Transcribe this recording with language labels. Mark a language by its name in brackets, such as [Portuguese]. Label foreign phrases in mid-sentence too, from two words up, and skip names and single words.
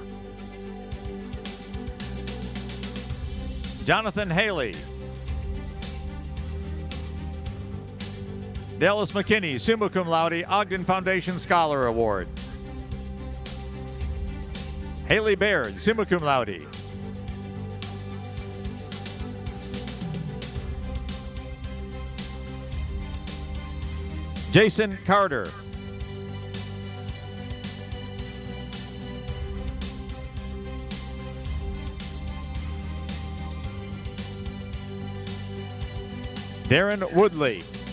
[English] Jonathan Haley. Dallas McKinney, [Latin] summa cum laude, [English] Ogden Foundation Scholar Award. Haley Baird, [Latin] summa cum laude. [English] Jason Carter. Darren Woodley.